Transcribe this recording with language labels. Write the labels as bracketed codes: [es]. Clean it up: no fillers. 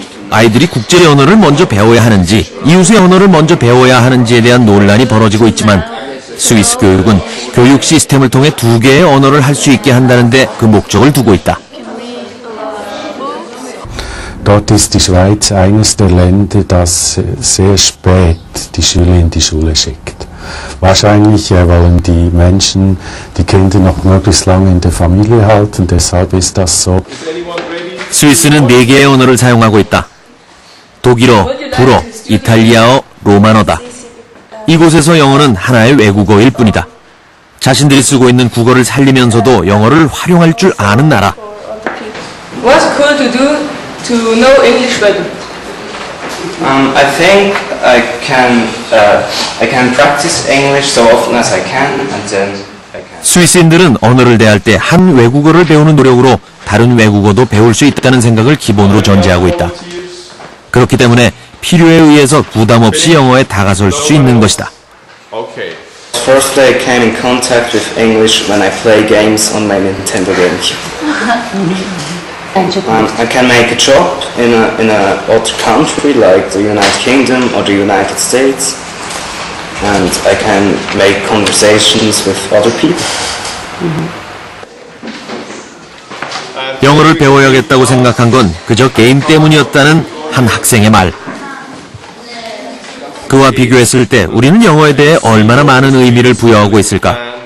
[ko] 아이들이 국제 언어를 먼저 배워야 하는지, 이웃의 언어를 먼저 배워야 하는지에 대한 논란이 벌어지고 있지만 스위스 교육은 교육 시스템을 통해 두 개의 언어를 할 수 있게 한다는데 그 목적을 두고 있다. [de] Dort ist die Schweiz eines der Länder, das sehr spät die Schüler in die Schule schickt. Wahrscheinlich wollen die Menschen die Kinder noch möglichst lange in der Familie halten, deshalb ist das so. [ko] 스위스는 4개의 언어를 사용하고 있다. 독일어, 불어, 이탈리아어, 로마어다. 이곳에서 영어는 하나의 외국어일 뿐이다. 자신들이 쓰고 있는 국어를 살리면서도 영어를 활용할 줄 아는 나라. [en] What's cool to do to know English better? I think I can practice English so often as I can, and then I can. [ko] 스위스인들은 언어를 대할 때 한 외국어를 배우는 노력으로 다른 외국어도 배울 수 있다는 생각을 기본으로 전제하고 있다. 그렇기 때문에 필요에 의해서 부담 없이 영어에 다가설 수 있는 것이다. [en] First, I came in contact with English when I play games on my Nintendo GameCube. I can make a job in a other country like the United Kingdom or the United States, and I can make conversations with other people. [ko] 영어를 배워야겠다고 생각한 건 그저 게임 때문이었다는 한 학생의 말. 그와 비교했을 때 우리는 영어에 대해 얼마나 많은 의미를 부여하고 있을까?